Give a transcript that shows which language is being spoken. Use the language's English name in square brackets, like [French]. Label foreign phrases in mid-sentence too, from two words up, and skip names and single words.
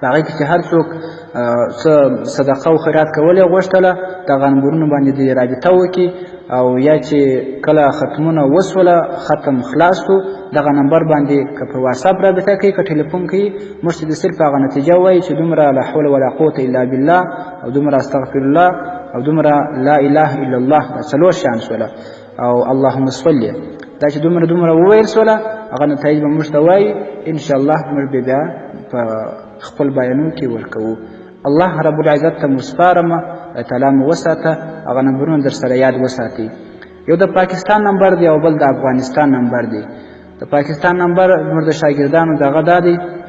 [Pashto] هغې کې چې هر څوک څه صدقه او خیرات کول یې غوښتله دغه نمبرونو باندې دې رابطه وکړي او یا چې کله ختمونه وسوله ختم خلاص شو دغه نمبر باندې که په واټساپ رابطه کوي که ټلیفون کوي موږ ته د صرف هغه نتیجه وایي چې دومره [Arabic] لا حول ولا قوة الا بالله [Pashto] او دومره [Arabic] استغفر الله [Pashto] او دومره [Arabic] لا اله الا الله [Pashto] دا څلور شیان شوله او [Arabic] اللهم صل [Pashto] دا چې دومره وویل سوله هغه نتایج به موږ ته وایي انشاءالله موږ به بیا په خپل بیانونو کې ورکوو [Arabic] الله رب العزت [Pashto] ته مو سپارمه تعالی مو وساته هغه نمبرونه در سره یاد وساتئ یو د پاکستان نمبر دی او بل د افغانستان نمبر دی د پاکستان نمبر زموږ د شاګردانو دغه دا دی